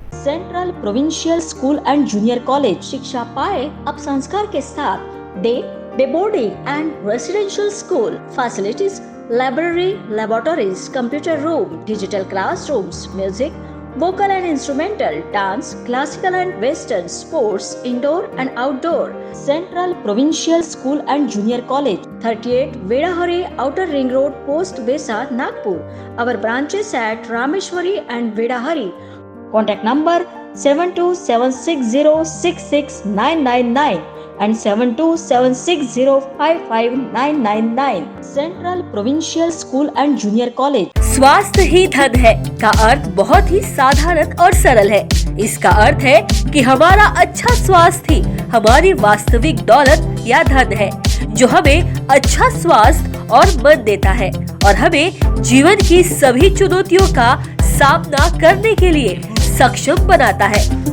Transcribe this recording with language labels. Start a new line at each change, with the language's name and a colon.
Hindi: Central provincial school and junior college शिक्षा पाए अब संस्कार के साथ।
English: Day boarding and residential school facilities, library, laboratories, computer room, digital classrooms, music, vocal and instrumental, dance, classical and western, sports, indoor and outdoor. Central Provincial School and Junior College, 38 Vedahari Outer Ring Road, Post Besa, Nagpur. Our branches at Rameshwari and Vedahari. Contact number 7276066999 and 7276055999. Central Provincial School and Junior College.
Hindi: स्वास्थ्य ही धन है का अर्थ बहुत ही साधारण और सरल है। इसका अर्थ है कि हमारा अच्छा स्वास्थ्य ही हमारी वास्तविक दौलत या धन है, जो हमें अच्छा स्वास्थ्य और मन देता है और हमें जीवन की सभी चुनौतियों का सामना करने के लिए सक्षम बनाता है।